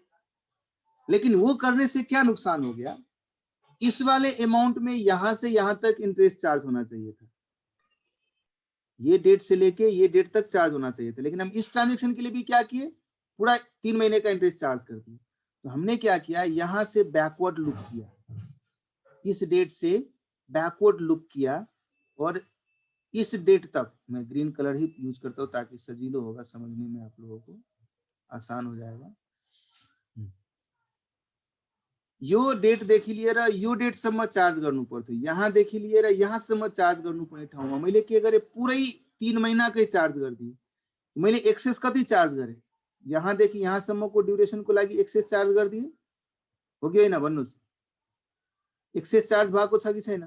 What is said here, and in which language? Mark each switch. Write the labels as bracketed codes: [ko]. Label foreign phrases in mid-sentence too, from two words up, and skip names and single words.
[hi] लेकिन वो करने से क्या नुकसान हो गया, इस वाले अमाउंट में यहां से यहां तक [en] interest charge [hi] होना चाहिए था, ये डेट से लेके ये डेट तक चार्ज होना चाहिए था, लेकिन हम इस ट्रांजेक्शन के लिए भी क्या किए, पूरा 3 महीने का [en] interest charge [hi] कर दिया। तो हमने क्या किया, यहां से [en] backward look [hi] किया, इस डेट से [en] backward look [hi] किया और इस डेट तक, मैं [en] green colour [hi] ही यूज करता हूँ ताकि सजीलो होगा समझने में, आप लोगों को आसान हो जाएगा। [ne] यो डेट देखि लिएर यो डेटसम्म चार्ज गर्नु पर्थ्यो, यहाँ देखि लिएर यहाँसम्म चार्ज गर्नुपर्ने ठाउँमा मैले के गरेँ, पुरै 3 महिनाकै चार्ज गरिदिएँ। मैले एक्सेस कति चार्ज गरेँ, यहाँदेखि यहाँसम्मको ड्युरेसनको लागि [en] excess charge [ne] गरिदिएँ, हो कि होइन भन्नुहोस्, [en] excess charge [ne] भएको छ कि छैन?